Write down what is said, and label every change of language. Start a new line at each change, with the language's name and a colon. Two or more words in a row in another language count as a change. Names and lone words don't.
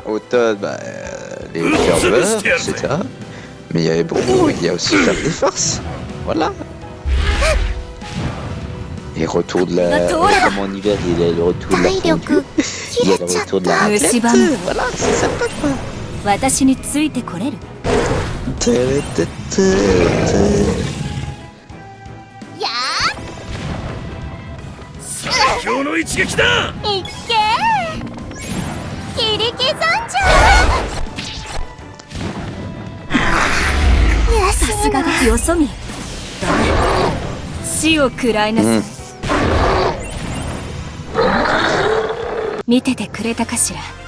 French: Automne, bah, les fleurs meurent, etc. Mais il y a aussi faire des forces. Voilà. Et retour de la... Comme en hiver, il y a le retour de la
Japanese: 体
French: fondue.
Japanese: 力
French: Il y a le retour de la raclette.
Japanese: 蝕む
French: Voilà, c'est sympa quoi.
Japanese: 私についてこれるや今日の一撃だ。ーいっけー切り刻んじゃうさすがだよそ見ダメ死を食らいなさい、見ててくれたかしら